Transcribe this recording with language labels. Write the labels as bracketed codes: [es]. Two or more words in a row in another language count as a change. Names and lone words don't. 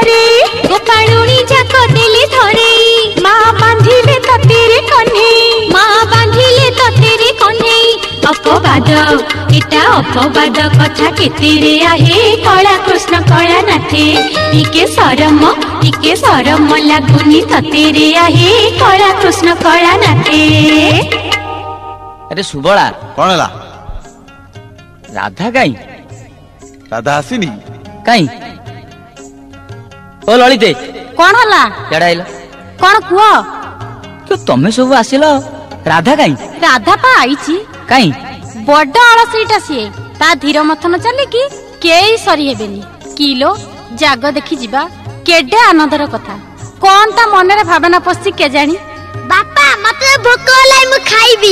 [or] ଧରେ ମାଁ ବାନ୍ଧିଲେ ତତେରେ କନ୍ହେ ଅପବାଦ କଥା କେତେରେ ଆହେ କଳା କୃଷ୍ଣ କଳା ନାଥେ ଟିକେ ସରମ ଲାଗୁନି ତତେରେ ଆହେ କଳା କୃଷ୍ଣ କଳା ନାଥେ। ଅରେ ସୁବଳା କଉଣ ହଲା ରାଧା କାଇଁ ରାଧା ଆସିନି କାଇଁ ଓ ଲଳିତେ କୋଣ ହଲା କେଡା ଆଇଲୋ କୋଣ କୁଓ ତମେ ସବୁ ଆସିଲ ରାଧା କାଇଁ? ରାଧା ପା ଆଇଛି। କାଇଁ? ବଡ ଅଳସୀଟା ସିଏ, ତା ଧୀର ମଥନ ଚାଲିକି କେହି ସରି ହେବେନି। କିଲୋ ଜାଗ ଦେଖି ଯିବା କେଡେ ଆନନ୍ଦର କଥା। କଣ ତା ମନରେ ଭାବନା ପଶି କେଜାଣି। ବାପା ମତେ ଭୋକ ହେଲାଇ, ମୁଁ ଖାଇବି।